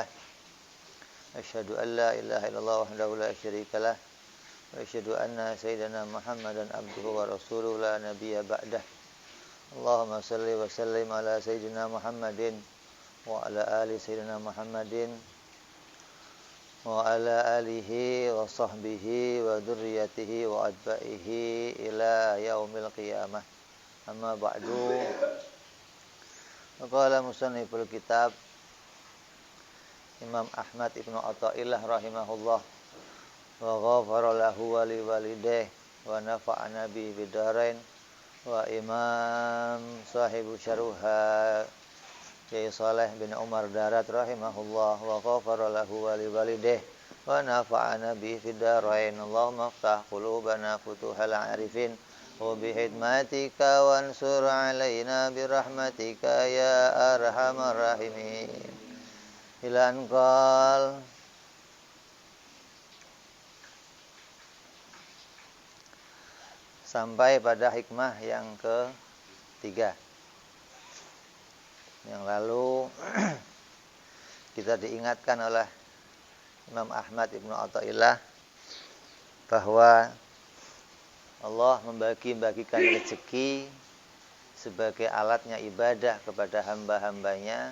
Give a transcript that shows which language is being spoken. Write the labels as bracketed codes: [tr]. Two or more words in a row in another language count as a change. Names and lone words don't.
[ar] أشهد أن لا إله إلا الله وحده لا شريك له وأشهد أن سيدنا محمدا عبده ورسوله لا نبي بعده. اللهم صل وسلم على سيدنا محمد وعلى آل سيدنا محمد وعلى آله وصحبه وذريته وأتباعه إلى يوم القيامة. أما بعد. قال مصنف الكتاب إمام أحمد ابن عطاء الله رحمه الله وغفر له ولوالديه ونفعنا ب بدارين وإمام صاحب شرح كياهي صالح بن عمر دارات رحمه الله وغفر له ولوالديه ونفعنا ب بدارين. اللهم افتح قلوبنا فتوح العارفين وبخدمتك وانصر علينا برحمتك يا أرحم الراحمين. إلى أن قال [id] sampai pada hikmah yang ketiga. Yang lalu kita diingatkan oleh Imam Ahmad Ibnu Athaillah bahwa Allah membagi-bagikan rezeki sebagai alatnya ibadah kepada hamba-hambanya.